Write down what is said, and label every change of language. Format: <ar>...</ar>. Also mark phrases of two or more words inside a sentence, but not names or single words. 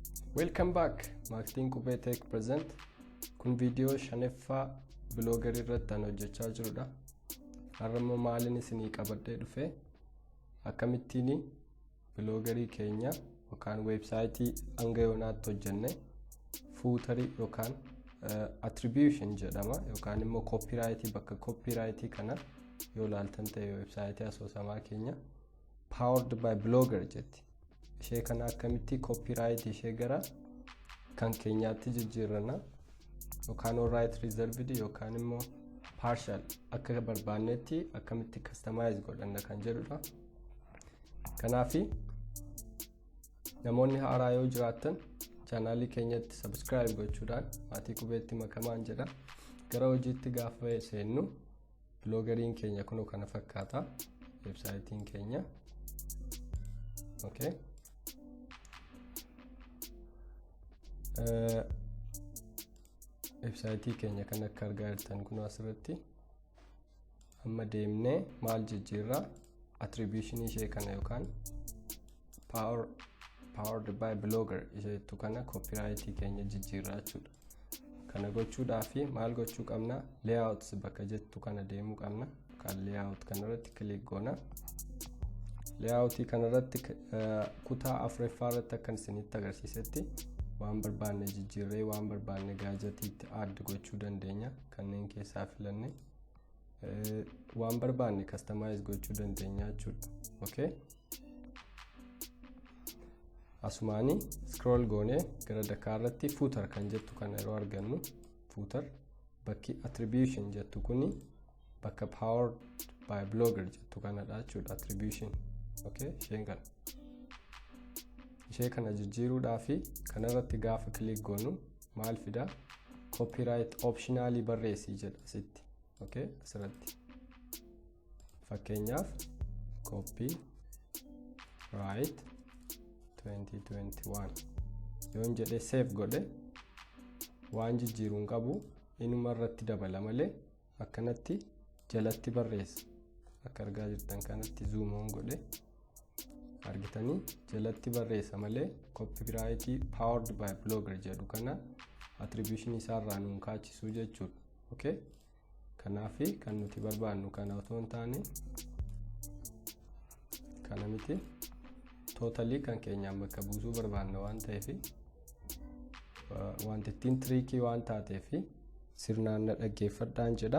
<en>Welcome back. Marketing Qubee Tech present.</en> <om>Kun video shaneffaa blogger irratti hojjechaa jirudha. Har'ammoo maalin isinii qabadhee dhufe akkamittiin bloggerii keenya yookaan website hanga yoonaatti hojjenne footerii yookaan attribution jedhama yookaan immoo copyright bakka copyright kana yoo ilaaltan ta'e website asoosamaa keenya</om> <en>powered by blogger</en> <om>jetti. Ishee kana akkamitti copyright ishee gara kan keenyaatti jijjiirrana yookaan</om> <en>right reserved</en> <om>yookaan immoo partial akka barbaannetti akkamitti customize godhanna kan jedhudha. Kanaafi namoonni haaraa yoo jiraatan channel keenyatti subscribe gochuudhaan maatii Qubeetti makamaan jedha. Gara hojiitti gaafa seennu bloggeriin keenya kunoo kana fakkaata websitein keenya.</om> <en>Okay.</en> <om>Website keenya kan akka argaa jirtan kun asirratti amma deemnee maal jijjiirra attribution ishee kana yookaan</om> <en>powered by blogger</en> <om>isheetu kana copyright keenya jijjiirra jechuudha. Kana gochuudhaaf maal gochuu qabna? Layouts bakka jettu kana deemuu qabna. Kan layout kanarratti click goona. Layout kanarratti kutaa afuraffaa irratti akkan isinitti agarsiisetti waan barbaanne jijjiirree waan barbaanne gaajetiitti add gochuu dandeenya. Kanneen keessaa filanne waan barbaanne customize gochuu dandeenya jechuudha.</om> <en>Okay.</en> <om>Asumaanii scroll goone gara dakaarratti footer kan jettu kana yeroo argannu footer bakki attribution jettu kuni bakka</om> <en>powered by blogger</en> <om>jettu kanadha jechuudha attribution. Okay, ishee kana jijjiiruudhaaf kanarratti gaafa click goonu maal fida</om> <en>copyright optionally</en> <om>barreessi jedha asitti. Okay, asirratti fakkeenyaaf copyright 2021 yoon jedhee save godhe waan jijjiiruun qabu inuma irratti dabala malee akkanatti jalatti barreessa. Akka argaa jirtan kanatti</om> <en>zoom on</en> <om>godhe argitanii jalatti barreessa malee</om> <en>copyright powered by blogger</en> <om>jedhu kana attribution isaarraa nuun kaachisuu jechuudha. Okay, kanaafi kan nuti barbaannu kana otoo hin taane kana miti totally kan keenyaan bakka buusuu barbaanna waan ta'eef wantittiin tricky waan taateef sirnaan na dhaggeeffadhaan jedha.</om>